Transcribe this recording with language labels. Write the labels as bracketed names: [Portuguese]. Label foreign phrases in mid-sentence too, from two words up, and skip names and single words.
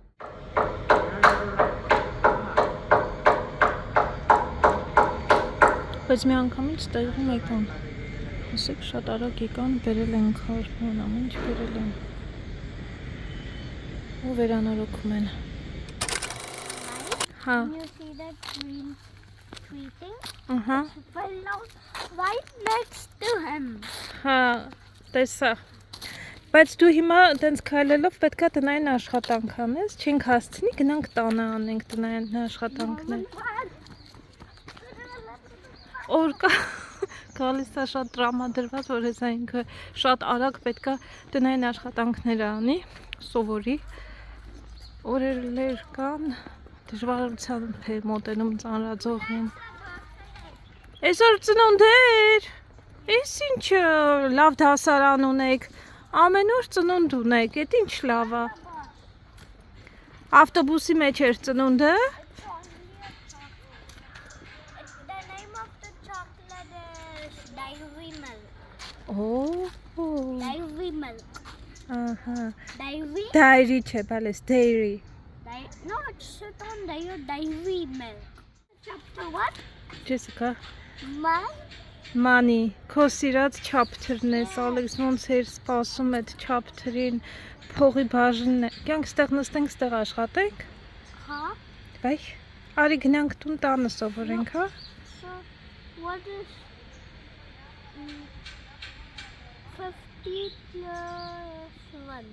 [Armenian] Բայց մի անգամից տեղում եկան, ասեք շատ արագ եկան, բերել են քարոն, ամեն ինչ բերել են ու վերանորոգում են։ Հա։ [English] You see that green tree thing? It fell down right next to him. [Armenian] Հա, տեսա։ Բայց դու հիմա տենց քայլելով պետքա տնային աշխատանք անես, չենք հասցնի, գնանք տանը անենք տնային աշխատանքներ։ Օրկա գալիս է շատ տրամադրված, որ հեսա ինքը շատ արագ պետքա տնային աշխատանքներ անի, սովորի, օրերներ կան, դժվարությամբ է մոտենում ծանրաձողին։ Այսօր ծնունդ էր, ես ինչը լավ դասարան ունեք, ամեն օր ծնունդ ունեք, էդ ինչ լավ է։ Ավտոբուսի մեջ էր ծնունդը։ [English] Dairy milk. [Armenian] Dairy չէ, բալես, [English] dairy. No, it's on dairy milk. Chapter what? Jessica. Man. Money. [Armenian] Քո սիրած chapter-ն է, Ալեքս ոնց էր սպասում այդ chapter-ին, փողի բաժինն է։ Կյանք ստեղ նստենք, ստեղ աշխատենք։ Հա։ Բայ։ Արի գնանք տուն տանը սովորենք, հա։ [English] So what is 50 plus 1?